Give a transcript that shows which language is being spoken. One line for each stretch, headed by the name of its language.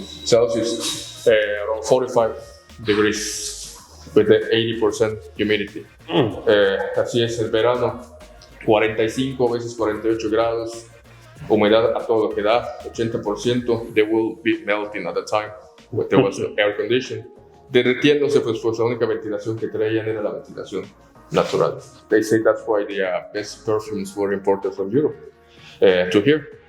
English: Celsius, around 45 degrees with the 80% humidity.
Spanish: Así es el verano, 45 veces 48 grados, humedad a todo lo que da, 80%.
English: They will be melting at the time, but there was no air conditioning.
Spanish: Derritiéndose, pues la única ventilación que traían era la ventilación natural.
English: They say that's why the best perfumes were imported from Europe to here.